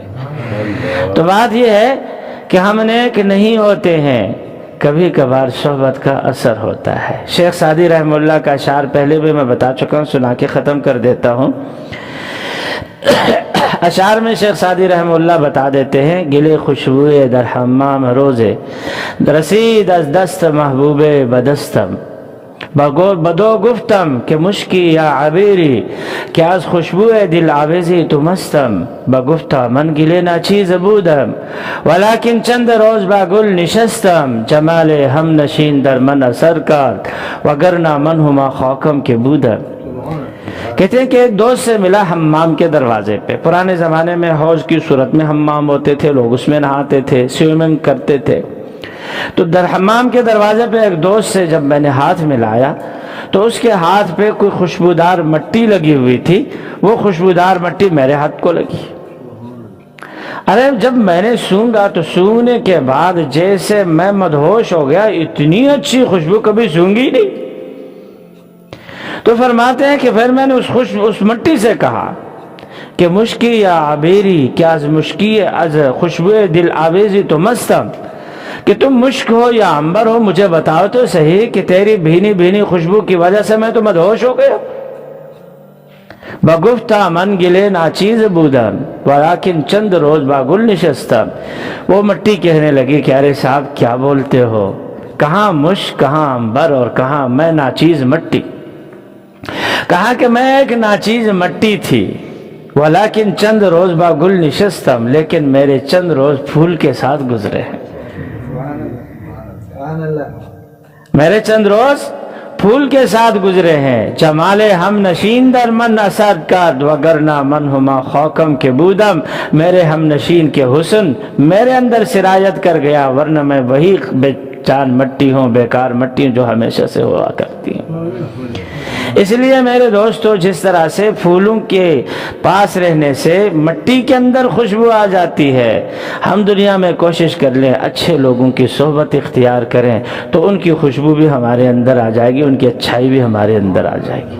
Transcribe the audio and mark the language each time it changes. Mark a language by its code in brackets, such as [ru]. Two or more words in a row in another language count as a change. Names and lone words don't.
[ur] تو بات یہ ہے کہ ہم نیک نہیں ہوتے ہیں، کبھی کبھار صحبت کا اثر ہوتا ہے. شیخ سعدی [ar] رحمہ اللہ [ur] کا اشعار پہلے بھی میں بتا چکا ہوں، سنا کے ختم کر دیتا ہوں. اشعار میں شیخ سعدی [ar] رحمہ اللہ [ur] بتا دیتے ہیں: [fa] گلے خوشبوئے در حمام روزے، رسید از دست محبوب بدستم، بدو گفتم کہ مشکی یا عبیری کہ از خوشبو دل آویزی تو مستم بگفتا من گله ناچیز بودم ولیکن چند روز با گل نشستم جمال هم نشین در من اثر کرد وگرنہ من ہما خاکم کے بودم. [ur] کہتے ہیں کہ ایک دوست سے ملا حمام کے دروازے پہ. پرانے زمانے میں حوض کی صورت میں حمام ہوتے تھے, لوگ اس میں نہاتے تھے, سوئمنگ کرتے تھے. تو در حمام کے دروازے پہ ایک دوست سے جب میں نے ہاتھ ملایا تو اس کے ہاتھ پہ کوئی خوشبودار مٹی لگی ہوئی تھی. وہ خوشبودار مٹی میرے ہاتھ کو لگی. ارے جب میں نے سونگا تو سونگنے کے بعد جیسے میں مدہوش ہو گیا, اتنی اچھی خوشبو کبھی سونگی نہیں. تو فرماتے ہیں کہ پھر میں نے اس مٹی سے کہا کہ [fa] مشکی یا عبیری [ur] کیا [fa] از مشکی از خوشبو دل آویزی تو مستم, [ur] کہ تم مشک ہو یا عنبر ہو مجھے بتاؤ تو صحیح کہ تیری بھینی بھینی خوشبو کی وجہ سے میں تو مدہوش ہو گیا. [fa] بگفتا من گلے ناچیز بودم ولیکن چند روز با گل نشستم. [ur] وہ مٹی کہنے لگی کہ ارے صاحب کیا بولتے ہو, کہاں مشک, کہاں عنبر اور کہاں میں ناچیز مٹی. کہا کہ میں ایک ناچیز مٹی تھی [fa] ولیکن چند روز با گل نشستم, [ur] لیکن میرے چند روز پھول کے ساتھ گزرے ہیں. میرے چند روز پھول کے ساتھ گزرے ہیں. [fa] جمال ہم نشین در من اثر کرد وگرنہ من ہما خاکم کے بودم. [ur] میرے ہم نشین کے حسن میرے اندر سرایت کر گیا, ورنہ میں وہی بے جان مٹی ہوں, بیکار مٹی ہوں جو ہمیشہ سے ہوا کرتی ہوں. اس لیے میرے دوستو, جس طرح سے پھولوں کے پاس رہنے سے مٹی کے اندر خوشبو آ جاتی ہے, ہم دنیا میں کوشش کر لیں اچھے لوگوں کی صحبت اختیار کریں تو ان کی خوشبو بھی ہمارے اندر آ جائے گی, ان کی اچھائی بھی ہمارے اندر آ جائے گی.